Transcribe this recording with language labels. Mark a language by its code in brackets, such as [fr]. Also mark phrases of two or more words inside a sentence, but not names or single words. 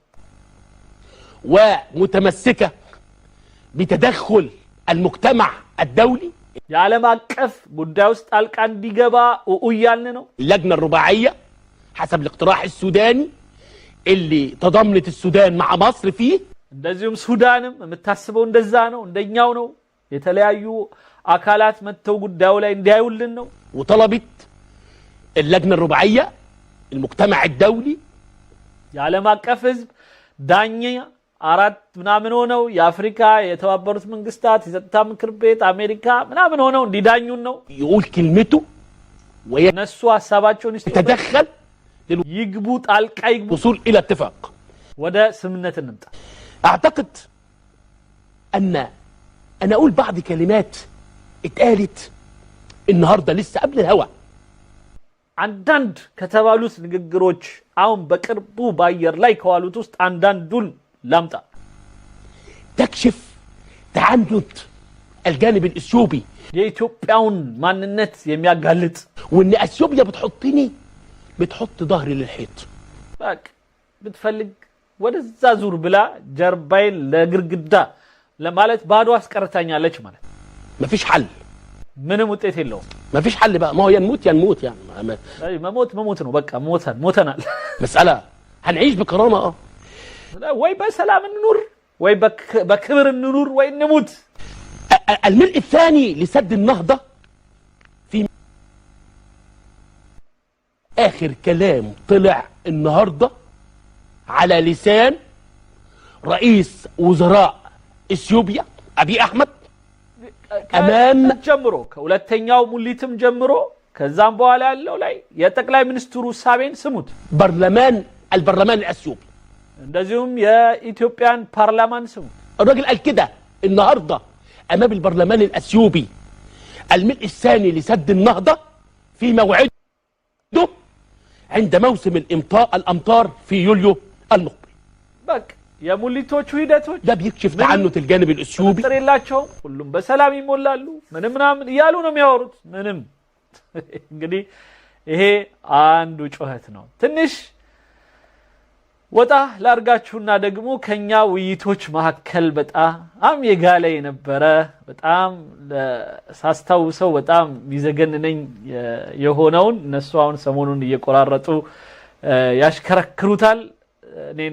[ar] ومتمسكة بتدخل المجتمع الدولي يعلم أكف بداوست ألقان ديجابا وقيالنو اللجنة الرباعية حسب الاقتراح السوداني اللي تضامنت السودان مع مصر فيه [am] እንደዚሁም ሱዳንም የምታስበው እንደዛ ነው እንደኛው ነው የተለያዩ አካላት መተው ጉዳዩ ላይ እንዲያዩልን ነው [ar] وطلبت اللجنة الرباعية المجتمع الدولي [am] የዓለም አቀፍ ህዝብ ዳኛ አራት ምናምን ሆነው የአፍሪካ የተባበሩት መንግስታት የጸጥታ ምክር ቤት አሜሪካ ምናምን ሆነው እንዲዳኙን ነው [ar] يقول كلمته [am] ወይነሱ ሐሳባቸውን [ar] يتدخل [am] ይግቡ ጣልቃ ይግቡ [ar] وصول إلى اتفاق [am] ወደ ስምምነት እንምጣ [ar] أعتقد أن أنا أقول بعض كلمات اتقالت النهاردة لسه قبل الهوا [am] አንዳንድ ከተባሉት ንግግሮች አሁን በቅርቡ ባየር ላይ ከዋሉት ውስጥ አንዳንዱን ላምጣ [ar] تكشف تعنت الجانب الإثيوبي [am] የኢትዮጵያውን ማንነት የሚያጋልጥ [ar] وإن أثيوبيا بتحط ظهري للحيط [am] በቃ ብትፈልግ ወደዛ ዙር ብላ ጀርባይን ለግርግዳ ለማለት ባዶ አስቀርታኛለች ማለት [ar] مفيش حل [am] ምንም ውጤት የለውም [ar] ما فيش حل بقى ما هو ينموت يعني [am] መሞት ነው በቃ ሞተናል [ar] مسألة هنعيش بكرامة [am] ወይ በሰላም እንኑር ወይ በክብር እንኑር ወይ نموت [ar] الملء الثاني لسد النهضة في آخر كلام طلع النهاردة على لسان رئيس وزراء إثيوبيا أبي أحمد أمام [am] ጀምሮ ከሁለተኛው ሙሊትም ጀምሮ ከዛም በኋላ ያለው ላይ የጠቅላይ ሚኒስትሩ ሳቤን ስሙት [ar] البرلمان الأثيوبي [am] እንደዚሁም የኢትዮጵያን ፓርላማን ስሙት [ar] الراجل قال كده النهاردة أمام البرلمان الأثيوبي الملء الثاني لسد النهضة في موعده عند موسم الأمطار في يوليو المقبل بك يا موليتوቹ ሂደቶች ده بيكشف تعنت الجانب الأثيوبي [am] ጥሬላቸው ሁሉም በሰላም ይሞላሉ ምንም ያሉ ነው የሚያወሩት ምንም እንግዲህ ይሄ አንዱ ጩኸት ነው ትንሽ ወጣ ላርጋችሁና ደግሞ ከኛ ውይይቶች መሐከል በጣም የጋለ የነበረ በጣም ሳስታውሰው በጣም ይዘገንነኝ የሆነውን እነሱ አሁን ሰሞኑን እየቆራረጡ ያሽከረክሩታል እኔን